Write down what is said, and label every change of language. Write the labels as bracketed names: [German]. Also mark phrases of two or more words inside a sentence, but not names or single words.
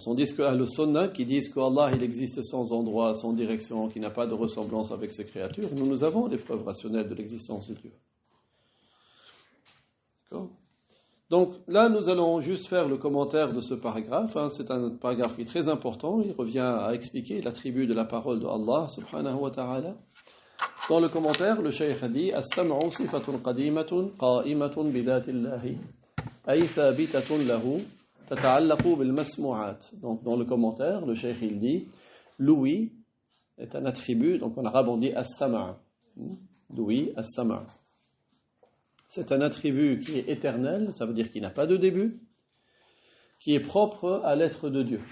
[French] On dit que Ahl-Sunnah, qui disent qu'Allah il existe sans endroit, sans direction, qui n'a pas de ressemblance avec ses créatures, nous avons des preuves rationnelles de l'existence de Dieu. D'accord? Donc là, nous allons juste faire le commentaire de ce paragraphe. C'est un paragraphe qui est très important. Il revient à expliquer l'attribut de la parole de Allah, [Arabic] سبحانه وتعالى. [French] Dans le commentaire, le cheikh a dit [Arabic] السمع صفة قديمة قائمة بذات الله أي ثابتة له تتعلق بالمسموعات. [French] Donc dans le commentaire, le cheikh il dit l'ouïe est un attribut, donc en arabe on dit as-sam'. L'ouïe, as-sam'. C'est un attribut qui est éternel, ça veut dire qu'il n'a pas de début, qui est propre à l'être de Dieu.